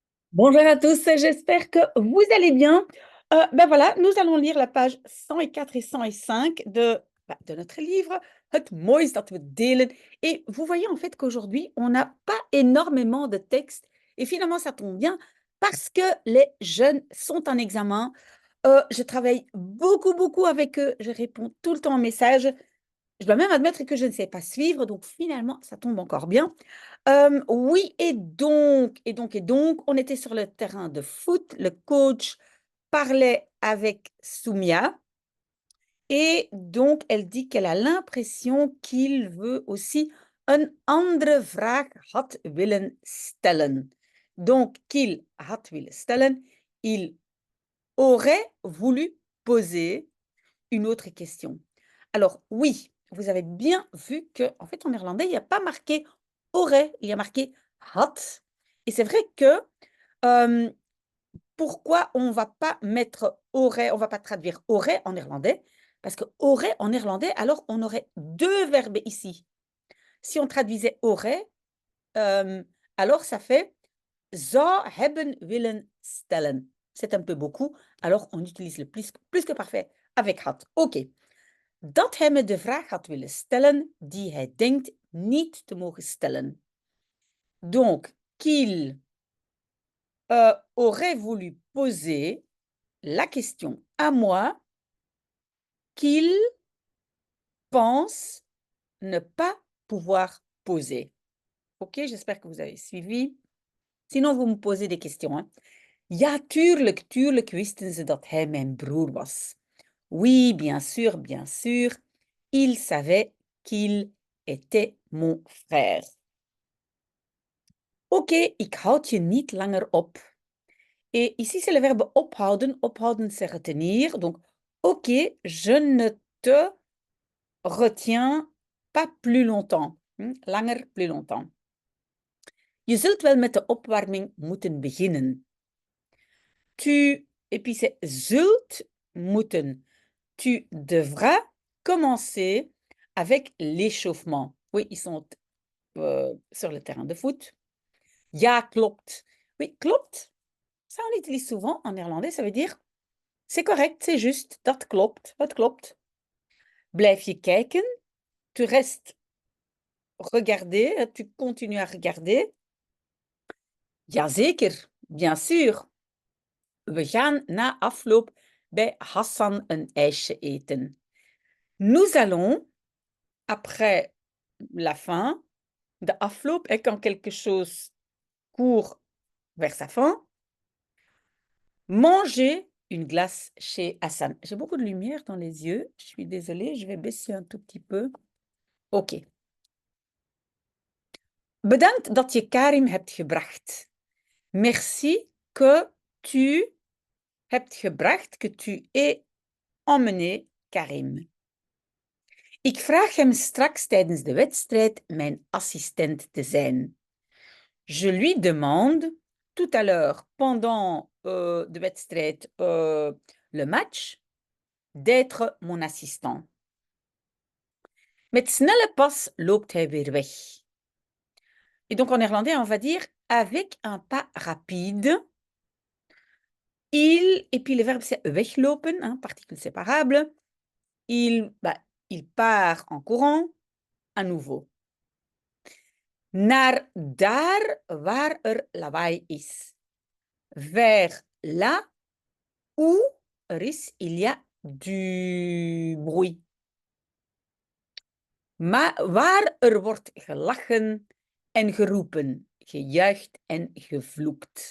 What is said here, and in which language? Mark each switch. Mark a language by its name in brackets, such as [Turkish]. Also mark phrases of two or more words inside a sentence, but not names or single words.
[French] Bonjour à tous, j'espère que vous allez bien. Ben voilà, nous allons lire la page 104 et 105 de notre livre Het moois dat we delen. Et vous voyez en fait qu'aujourd'hui, on n'a pas énormément de textes. Et finalement, ça tombe bien parce que les jeunes sont en examen. Je travaille beaucoup avec eux. Je réponds tout le temps aux messages. Je dois même admettre que je ne sais pas suivre, donc finalement, ça tombe encore bien. Oui, et donc, on était sur le terrain de foot. Le coach parlait avec Soumia et donc elle dit qu'elle a l'impression qu'il veut aussi [Dutch] een andere vraag had willen stellen. [French] Donc, qu'il [Dutch] had willen stellen, [French] il aurait voulu poser une autre question. Alors oui, vous avez bien vu que, en fait, en néerlandais, il n'y a pas marqué aurait, il y a marqué had. Et c'est vrai que pourquoi on ne va pas mettre aurait, on ne va pas traduire aurait en néerlandais, parce que aurait en néerlandais, alors on aurait deux verbes ici. Si on traduisait aurait, alors ça fait [Dutch] zou hebben willen stellen. [French] C'est un peu beaucoup, alors on utilise le plus que parfait avec had. OK. [Dutch] Dat hij me de vraag had willen stellen die hij denkt niet te mogen stellen. [French] Donc, qu'il aurait voulu poser la question à moi qu'il pense ne pas pouvoir poser. OK, j'espère que vous avez suivi. Sinon, vous me posez des questions. Hein. [Dutch] Ja, tuurlijk wisten ze dat hij mijn broer was. [French] Oui, bien sûr, il savait qu'il était mon frère. [Dutch] Oké, ik houd je niet langer op. [French] Et ici, c'est le verbe ophouden. Ophouden, c'est retenir. Donc, ok, je ne te retiens pas plus longtemps. Langer, plus longtemps. [Dutch] Je zult wel met de opwarming moeten beginnen. [French] Tu, et puis c'est [Dutch] zult moeten. [French] Tu devras commencer avec l'échauffement. Oui, ils sont sur le terrain de foot. [Dutch] Ja, klopt. Oui, klopt. [French] Ça, on l'utilise souvent en néerlandais. Ça veut dire c'est correct, c'est juste. [Dutch] Dat klopt. Het klopt. Blijf je kijken. [French] Tu restes regarder. Tu continues à regarder. Jazeker, bien sûr. [Dutch] We gaan na afloop bij Hassan een ijsje eten. [French] Nous allons, après la fin, [Dutch] de afloop, [French] et quand quelque chose court vers sa fin, manger une glace chez Hassan. J'ai beaucoup de lumière dans les yeux. Je suis désolée, je vais baisser un tout petit peu. OK. [Dutch] Bedankt dat je Karim hebt gebracht. [French] Merci que tu [Dutch] hebt gebracht, [French] que tu aies emmené Karim. [Dutch] Ik vraag hem straks tijdens de wedstrijd mijn assistent te zijn. [French] Je lui demande tout à l'heure, pendant [Dutch] de wedstrijd, [French] le match, d'être mon assistant. [Dutch] Met snelle pas loopt hij weer weg. [French] Et donc en néerlandais, on va dire avec un pas rapide. Et puis le verbe c'est weglopen, hein, particule séparable. Il part en courant à nouveau. [Dutch] Naar daar waar lawaai is. [French] Vers là où il y a du bruit. [Dutch] Waar wordt gelachen en geroepen, gejuicht en gevloekt.